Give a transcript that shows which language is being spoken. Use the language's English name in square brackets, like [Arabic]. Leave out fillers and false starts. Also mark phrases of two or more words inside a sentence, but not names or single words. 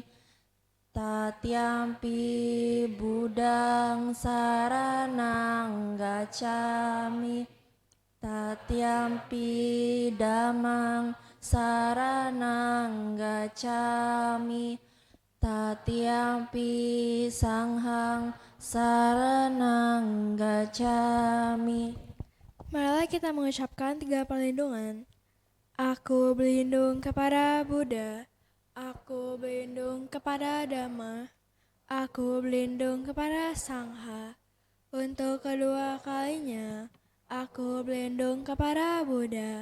[Pali] Tatyampi budang saranang gacami. Tatyampi damang saranang gacami. Tatyampi sanghang saranang gacami. [Indonesian] Marilah kita mengucapkan 3 perlindungan. Aku berlindung kepada Buddha. Aku berlindung kepada Dhamma. Aku berlindung kepada Sangha. Untuk kedua kalinya, aku berlindung kepada Buddha.